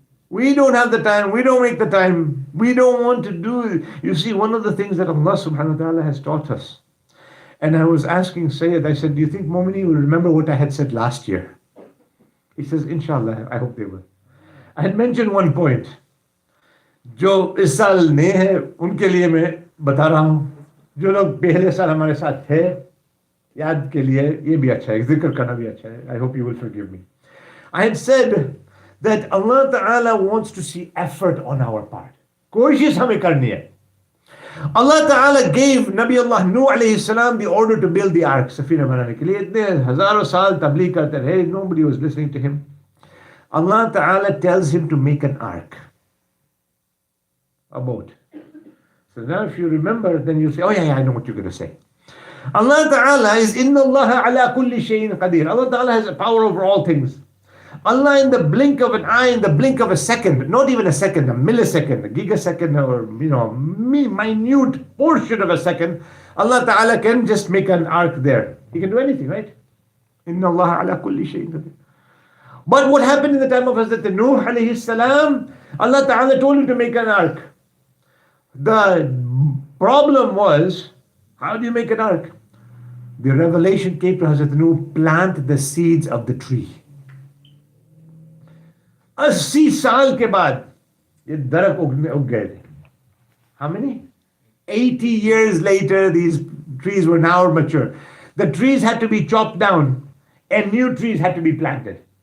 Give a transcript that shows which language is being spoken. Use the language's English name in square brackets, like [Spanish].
[English] We don't have the time. We don't make the time. We don't want to do it. You see, one of the things that Allah subhanahu wa ta'ala has taught us. And I was asking Sayyid, I said, do you think Momineen will remember what I had said last year? He says, Inshallah, I hope they will. I had mentioned one point. [Hindi] जो इस साल नए हैं उनके लिए मैं बता रहा हूँ जो लोग पहले साल हमारे साथ थे याद के लिए ये भी अच्छा है, जिक्र करना भी अच्छा है. [English] I hope you will forgive me. I had said that Allah Ta'ala wants to see effort on our part. [Hindi] कोशिश हमें करनी है. [English] Allah Ta'ala gave Nabi Allah Nuh alayhi salam the order to build the ark. [Hindi] Safina बनाने के लिए इतने हजारों साल तबलीग करते रहे. [English] Nobody was listening to him. Allah Ta'ala tells him to make an ark. A boat. So now if you remember, then you say, oh yeah, I know what you're going to say. Allah Ta'ala is [Arabic] Inna Allah ala kulli shayin qadir. [English] Allah Ta'ala has power over all things. Allah in the blink of an eye, in the blink of a second, not even a second, a millisecond, a gigasecond, or minute portion of a second, Allah Ta'ala can just make an ark there. He can do anything, right? [Arabic] Inna Allah ala kulli shayin qadir. [English] But what happened in the time of Hazrat Nuh alayhi salam? Allah Ta'ala told him to make an ark. The problem was, how do you make an ark? The revelation came to Hazrat Nuh, plant the seeds of the tree. [Hindi] 80 साल के बाद ये दरख्त उग गए थे. [English] How many? 80 years later, these trees were now mature. The trees had to be chopped down and new trees had to be planted.